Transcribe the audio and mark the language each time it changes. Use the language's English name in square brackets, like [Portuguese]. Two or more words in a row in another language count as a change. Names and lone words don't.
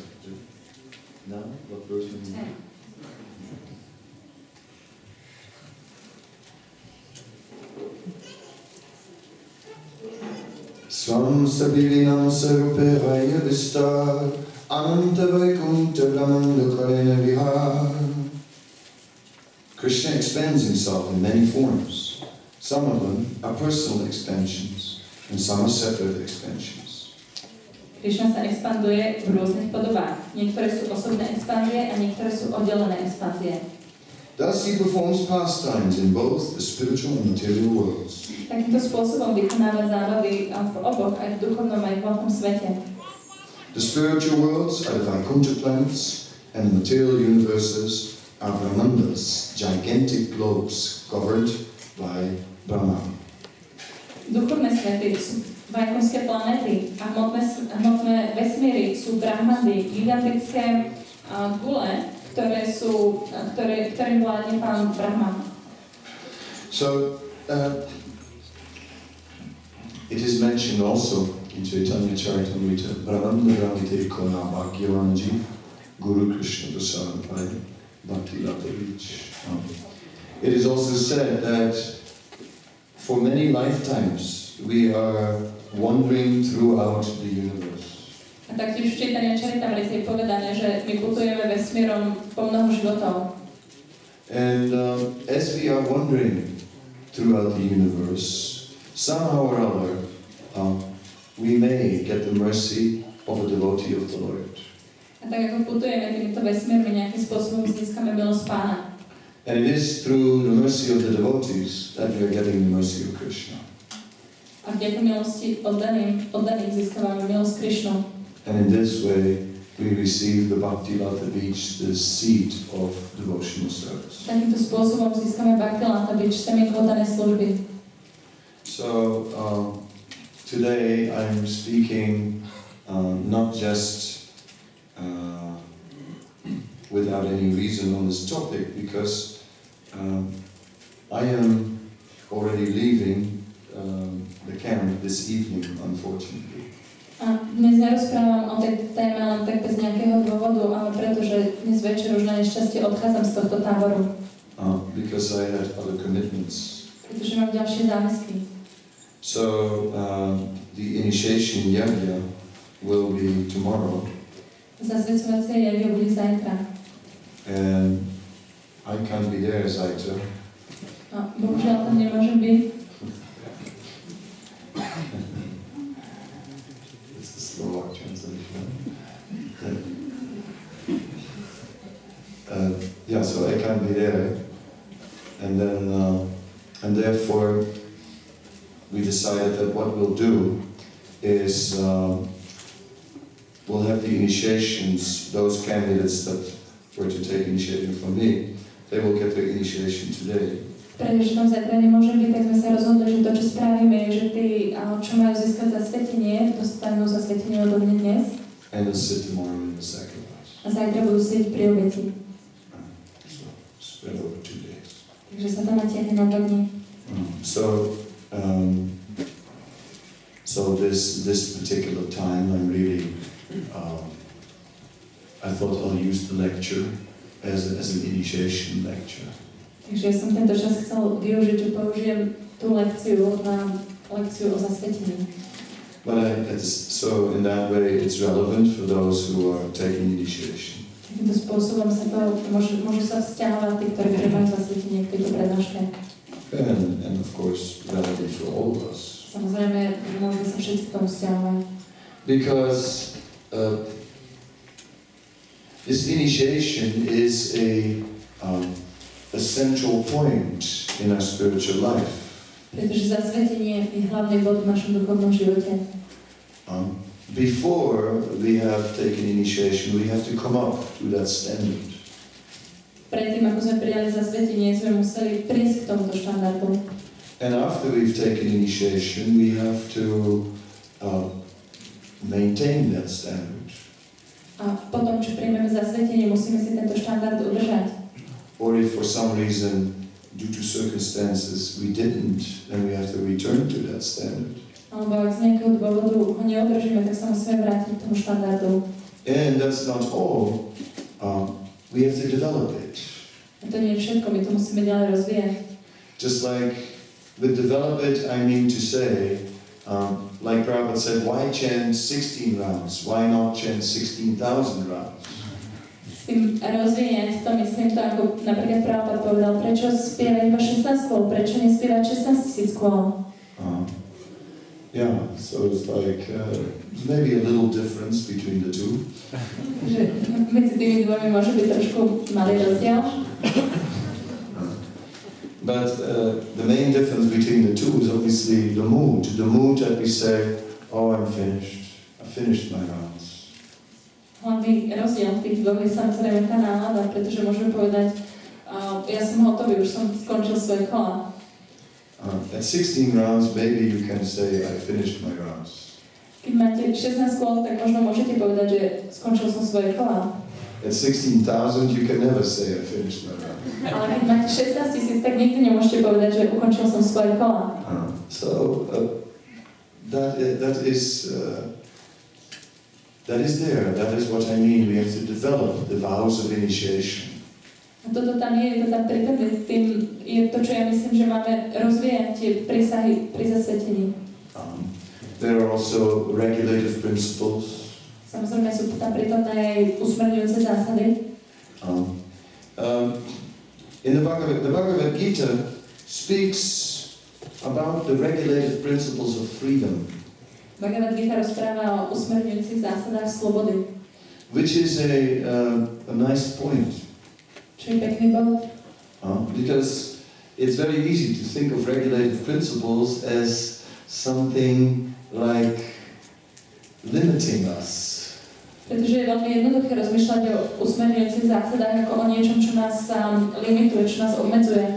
[English] Now, what verse are you in? [Bangla] স্বয়ং বিবিধ স্বরূপে রয় বিস্তার অনন্ত বৈকুণ্ঠ ব্রহ্মাণ্ড করেন বিহার. [English] Krishna expands himself in many forms. Some of them are personal expansions, and some are separate expansions. [Slovak] Krishna sa expanduje v rôznych podobách. Niektoré sú osobné expanzie a niektoré sú oddelené expanzie. [English] Thus he performs pastimes in both the spiritual and material worlds. [Slovak] Takýmto spôsobom vykonáva zábavy v oboch, aj v duchovnom, aj v hmotnom svete. [English] The spiritual worlds are the Vaikuntha planets, and the material universes are Brahmandas, gigantic globes covered by Brahma. [Slovak] Duchovné svety sú vajkunské planéty a hmotné vesmíry sú Brahmandy, gigantické gule, ktorým vládne pán Brahma. [English] So, it is mentioned also in Caitanya-caritamrita, [Bangla] ব্রহ্মাণ্ড ভ্রমিতে কোন ভাগ্যবান জীব গুরু কৃষ্ণ প্রসাদ পায় ভক্তি লতা বীজ. [English] It is also said that for many lifetimes we are wandering throughout the universe. [Slovak] A taktiež v Čайтania-čaritamrite je povedané, že my putujeme vesmírom po mnoho životov. [English] And as we are wandering throughout the universe, somehow or other, we may get the mercy of a devotee of the Lord. [Slovak] A tak ako putujeme týmito vesmírmi, nejakým spôsobom získame milosť Pána. [English] And it is through the mercy of the devotees that we are getting the mercy of Krishna. [Slovak] A vďaka milosti oddaných získavame milosť Krishnu. [English] And in this way, we receive the [Bangla] ভক্তি লতা বীজ, [English] the seed of devotional service. [Slovak] Takýmto spôsobom získame [Bangla] ভক্তি লতা বীজ, [Slovak] semienko oddanej služby. [English] So, today I'm speaking not just without any reason on this topic, because I am already leaving the camp this evening, unfortunately. [Slovak] A dnes nerozprávam o tej téme len tak bez nejakého dôvodu, ale pretože dnes večer už na nešťastie odchádzam z tohto táboru. [English] Because I had other commitments. [Slovak] Pretože mám ďalšie záväzky. [English] So, the initiation yajna will be tomorrow. [Slovak] Zasvecovacie jagna bude zajtra. [English] And I can't be there zajtra. [Slovak] A bohužiaľ tam nemôžem byť. [English] It's the Slovak translation. Yeah, so I can't be there. And then, and therefore, we decided that what we'll do is we'll have the initiations, those candidates that were to take initiating from me, they will get their initiation today. [Slovak] Pretože tam zajtra nemôžem byť, tak sme sa rozhodli, že to, čo spravíme, je, že tí, čo majú získať zasvetenie, dostanú zasvetenie odo mňa dnes. [English] And they'll sit tomorrow in the sacrifice. [Slovak] A zajtra budú sedieť pri obeti. [English] So, spread over 2 days. [Slovak] Takže sa to natiahne na 2 dní. [English] So this particular time, I'm really I thought I'll use the lecture as an initiation lecture. [Slovak] Takže ja som tento čas chcel využiť, že použijem tú lekciu na lekciu o zasvetení. [English] So in that way it's relevant for those who are taking initiation. [Slovak] Takýmto spôsobom sa to môžu sa vzťahovať tí, ktorí príjmajú zasvetenie k tejto prednáške. [English] And of course relevant for all of us. [Slovak] Samozrejme, môžeme sa všetci k tomu vzťahovať. [English] Because this initiation is a central point in our spiritual life. [Slovak] Pretože zasvetenie je hlavný bod v našom duchovnom živote. [English] Before we have taken initiation, we have to come up to that standard. [Slovak] Predtým, ako sme prijali zasvetenie, sme museli prísť k tomuto štandardu. [English] And after we've taken initiation, we have to maintain that standard. [Slovak] A potom, čo prijmeme zasvetenie, musíme si tento štandard udržať. [English] Or if for some reason, due to circumstances, we didn't, then we have to return to that standard. [Slovak] Alebo ak z nejakého dôvodu ho neudržíme, tak sa musíme vrátiť k tomu štandardu. [English] And that's not all. We have to develop it. [Slovak] A to nie je všetko, my to musíme ďalej rozvíjať. [English] Just like with develop it, I mean to say, like Prabhupada said, why chant 16 rounds? Why not chant 16,000 rounds? [Slovak] S tým rozvíjať to myslím to, ako napríklad Prabhupada povedal, prečo spievať iba 16 kôl, prečo nespievať 16,000 kôl? [English] Yeah, so it's like maybe a little difference between the two. [Slovak] Že medzi tými dvomi môže byť trošku malý rozdiel. [English] But the main difference between the two is obviously the mood. The mood that we say, oh, I'm finished. I finished my rounds. [Slovak] Hlavný rozdiel v tých dvoch je samozrejme tá nálada, pretože môžeme povedať, ja som hotový, už som skončil svoje kola. [English] At 16 rounds, maybe you can say, I finished my rounds. [Slovak] Keď máte 16 kôl, tak možno môžete povedať, že skončil som svoje kola. [English] At 16,000, you can never say, I finished my rounds. [Slovak] Ale keď máte 16,000, tak nikdy nemôžete povedať, že ukončil som svoje kola. [English] So that is there. That is what I mean. We have to develop the vows of initiation. [Slovak] A toto tam je, to tam prítomné, tým je to, čo ja myslím, že máme rozvíjať tie prísahy pri zasvetení. [English] There are also regulative principles. [Slovak] Samozrejme sú tam prítomné aj usmerňujúce zásady. [English] In the Bhagavad Gita speaks about the regulative principles of freedom. [Slovak] Bhagavad Gita rozpráva o usmerňujúcich zásadách slobody. [English] Which is a nice point. [Slovak] Čo je pekný bod. [English] Because it's very easy to think of regulative principles as something like limiting us. [Slovak] Pretože je veľmi jednoduché rozmýšľať o usmerňujúcich zásadách ako o niečom, čo nás limituje, čo nás obmedzuje.